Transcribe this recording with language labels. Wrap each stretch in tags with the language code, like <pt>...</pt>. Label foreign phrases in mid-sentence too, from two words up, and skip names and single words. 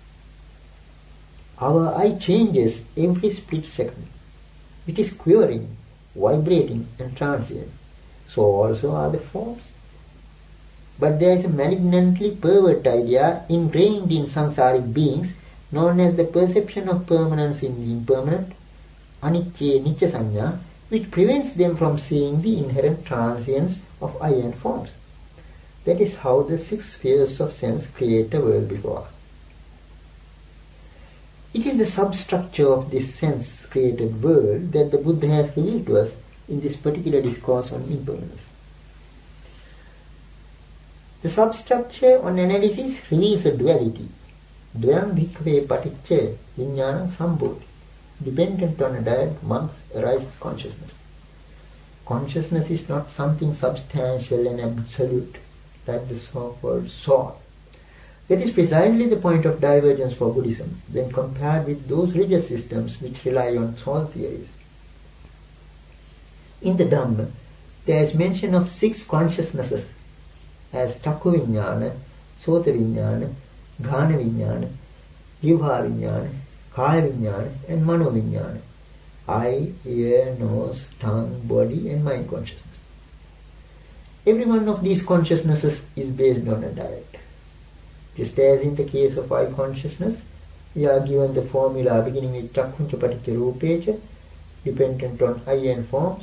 <en>Our eye changes every split second. It is quivering, vibrating, and transient. So also are the forms. But there is a malignantly pervert idea ingrained in samsaric beings known as the perception of permanence in the impermanent,</en> <pi>anicca nicca sanya,</pi> <en>which prevents them from seeing the inherent transience of eye and forms. That is how the 6 spheres of sense create a world before us. It is the substructure of this sense-created world that the Buddha has revealed to us in this particular discourse on impermanence. The substructure on analysis reveals a duality,</en> <pi>dvayam bhikkhave paticca vijnanam sambodhi,</pi> <en>dependent on a diet, monks, arises consciousness. consciousness is not something substantial and absolute, like the so-called soul. That is precisely the point of divergence for Buddhism when compared with those religious systems which rely on soul theories. In the Dhamma, there is mention of 6 consciousnesses as</en> <pi>Chakku Vijñāna, Sota Vijñāna, Ghana Vijñāna, Jivha Vijñāna, Kaya Vijñāna and Mano Vijñāna.</pi> <en>Eye, ear, nose, tongue, body and mind consciousness. Every one of these consciousnesses is based on a direct. Just as in the case of eye consciousness, we are given the formula beginning with</en> <pi>Chakkhunca Paticca Rūpeca,</pi> <en>dependent on eye and forms.</en>